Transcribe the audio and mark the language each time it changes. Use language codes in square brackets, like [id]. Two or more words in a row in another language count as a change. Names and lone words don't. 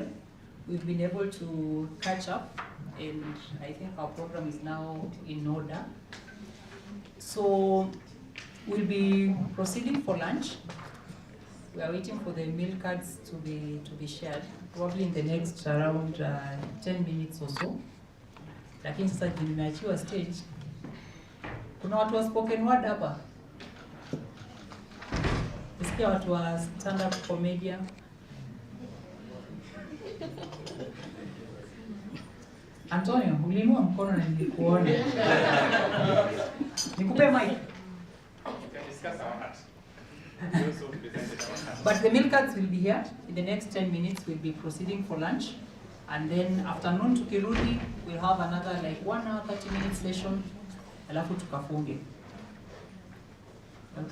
[en] We've been able to catch up, and I think our program is now in order. So we'll be proceeding for lunch. We are waiting for the meal cards to be shared, probably in the next around 10 minutes or so. [sw] Lakini sasa nimeachiwa stage. Kuna watu wa [en] spoken word [sw] hapa. Nisikia watu wa [en] stand up comedian. [sw] Antonio, uliinua mkono na nilikuona. Nikupe mic. [en] But the meal cards will be here. In the next 10 minutes, we'll be proceeding for lunch. And then afternoon tukirudi, we'll have another like 1 hour, 30 minute session. [sw] Alafu tukafunge.